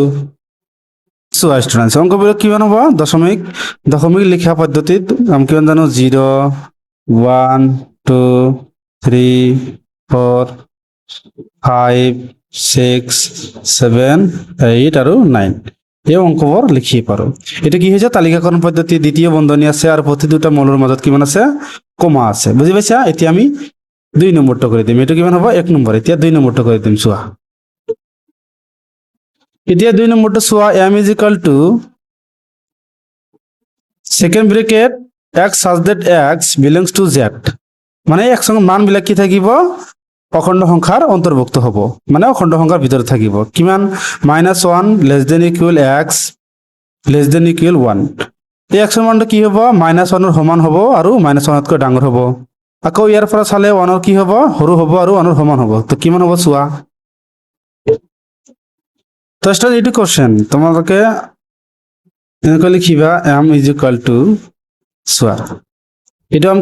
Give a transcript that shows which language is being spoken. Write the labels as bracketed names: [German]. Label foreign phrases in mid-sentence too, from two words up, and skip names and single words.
[Assamese] চোৱা ষ্টুডেন্টস, অংকবিলাক কিমান হ'ব, দশমিক লিখা পদ্ধতিত আমি কিমান জানো, 0, 1, 2, 3, 4, 5, 6, 7, 8 আৰু 9 এই অংকবোৰ লিখিব পাৰো। এটা কি হৈছে, তালিকাকৰণ পদ্ধতি, দ্বিতীয় বন্ধনী আছে আৰু প্ৰতি দুটা মৌলৰ মাজত কিমান আছে, কমা আছে। বুজি পাইছা? এতিয়া আমি 2 নম্বৰটো কৰি দিম, এটো কিমান হ'ব, 1 নম্বৰ। এতিয়া 2 নম্বৰটো কৰি দিম, চোৱা। এতিয়া 2 নম্বৰটো চোৱা, [English] m is equal to second bracket x such that x belongs to z, [Assamese] মানে x এর মান বিলাক কি থাকিব, অখণ্ড সংখ্যাৰ অন্তৰ্ভুক্ত হ'ব, মানে অখণ্ড সংখ্যাৰ ভিতৰত থাকিব। [English] কিমান, -1 less than equal x less than equal 1। [Assamese] এই x এর মানটো কি হ'ব, -1 ৰ সমান হ'ব আৰু -1তকৈ ডাঙৰ হ'ব। আকৌ ইয়াৰ পৰা চালে 1 কি হ'ব সৰু হ'ব আৰু 1 সমান হ'ব তো কিমান হ'ব চোৱা তো ষ্টুডেন্ট এইটো কোশ্চেন তোমালোকে এনেকৈ লিখিবা m চোৱা এইটো আমি